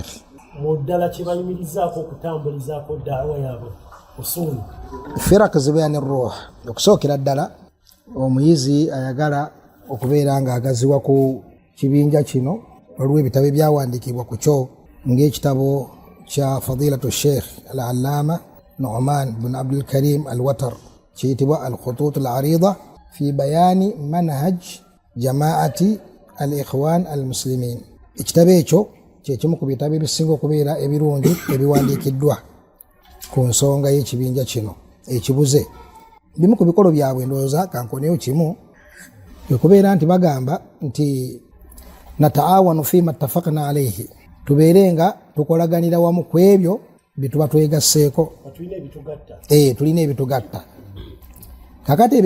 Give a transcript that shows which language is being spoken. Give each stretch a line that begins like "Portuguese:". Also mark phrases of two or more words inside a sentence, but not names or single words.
Ganda: muddala kibayimirizaako okutambulizaako daawa yaabwe usuli firaq zibyani ruh okusookera ddala omuyizi ayagala okubeera nga agaziwa ku kibinja kino waliwo ebitabo ebyawandiikibwa ku kyo ng'ekitabo kya fadilatu Sheikh al-Allama Nu'man bin Abdul Karim al-Watar kiyitibwa al-Khutut al-Arida fi bayani manhaj jama'ati al-Ikhwan al-Muslimin ekitabo ekyo kyekimu ku bitabo ebisinga okubeera ebirungi ebiwandiikiddwa ku nsonga y'ekibinja kino ekibuze bimu ku bikolo byabwe ndowooza kankoneyo kimu okubeera nti bagamba nti
Arabic: نتعاون فيما اتفقنا عليه
Ganda: tubeere nga tukolaganira wamu ku ebyo bye tuba twegasseeko tulina ebitugatta kakati ebyo